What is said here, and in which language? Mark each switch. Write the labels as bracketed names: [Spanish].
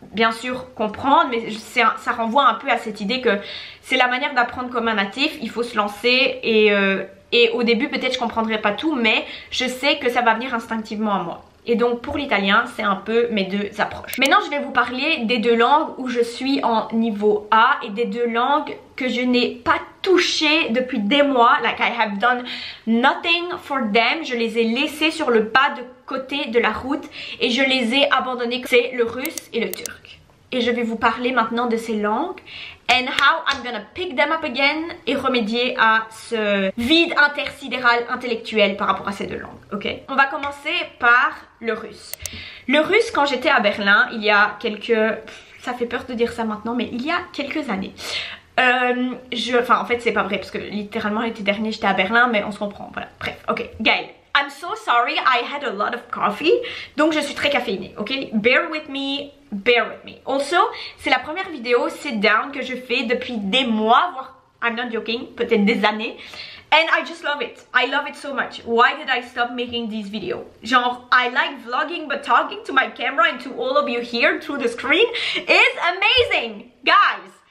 [French] bien sûr comprendre, mais ça renvoie un peu à cette idée que c'est la manière d'apprendre comme un natif, il faut se lancer et au début peut-être je comprendrai pas tout, mais je sais que ça va venir instinctivement à moi. Et donc pour l'italien, c'est un peu mes deux approches. Maintenant, je vais vous parler des deux langues où je suis en niveau A et des deux langues que je n'ai pas touchées depuis des mois. [English] Like I have done nothing for them. [French] Je les ai laissées sur le bas de côté de la route et je les ai abandonnées. C'est le russe et le turc. Et je vais vous parler maintenant de ces langues [English] and how I'm gonna pick them up again [French] et remédier à ce vide intersidéral intellectuel par rapport à ces deux langues, ok? On va commencer par le russe. Le russe, quand j'étais à Berlin, il y a quelques... ça fait peur de dire ça maintenant, mais il y a quelques années. Enfin, en fait, c'est pas vrai, parce que littéralement, l'été dernier, j'étais à Berlin, mais on se comprend, voilà. Bref, ok, Gaëlle. [English] I'm so sorry, I had a lot of coffee. [French] Donc je suis très caféinée, ok? [English] Bear with me, bear with me. [French] Also, c'est la première vidéo sit down que je fais depuis des mois, voire, [English] I'm not joking, [French] peut-être des années. [English] And I just love it. I love it so much. Why did I stop making these videos? Genre, I like vlogging, but talking to my camera and to all of you here through the screen is amazing, guys.